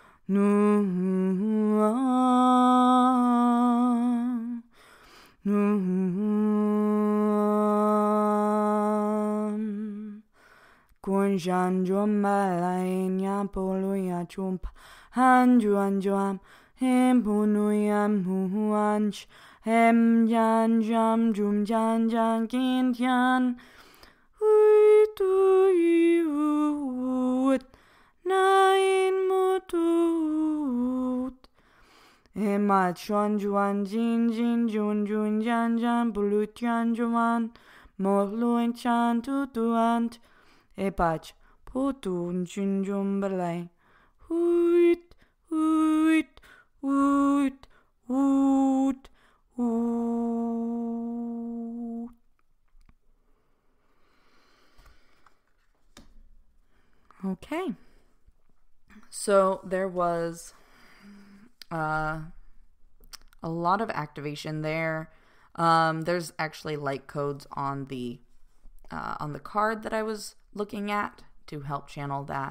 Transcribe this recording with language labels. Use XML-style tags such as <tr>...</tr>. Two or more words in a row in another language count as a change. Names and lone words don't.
<en>Kunjan jom balainya poluya chumpa hanjuan jam hem punuyam huanch hem jan jam jum jan jan kin jan hui tu ut nain mutut emat shon juan jin jin jun jun jan jan bulut jan juan mohluin chan tutuant Epach, potun junjum balai. Hoot, hoot, hoot, hoot, hoot. Okay. So there was a lot of activation there. There's actually light codes on the card that I was looking at to help channel that.</en>